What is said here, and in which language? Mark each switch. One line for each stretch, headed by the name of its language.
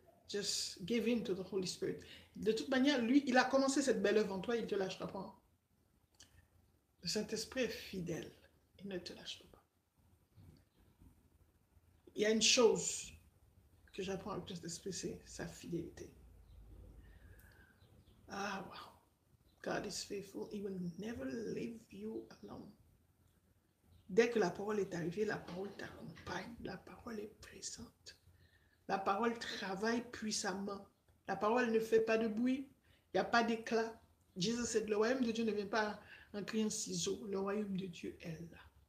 English: Just give in to the Holy Spirit.
French: De toute manière, lui, il a commencé cette belle œuvre en toi, il ne te lâchera pas. Le Saint-Esprit est fidèle. Il ne te lâchera pas. Il y a une chose que j'apprends avec le Saint-Esprit, c'est sa fidélité.
English: Ah, wow. God is faithful. He will never leave you alone.
French: Dès que la parole est arrivée, la parole t'accompagne. La parole est présente. La parole travaille puissamment. La parole ne fait pas de bruit. Il n'y a pas d'éclat. Jésus said, le royaume de Dieu ne vient pas en criant ciseaux. Le royaume de Dieu est là.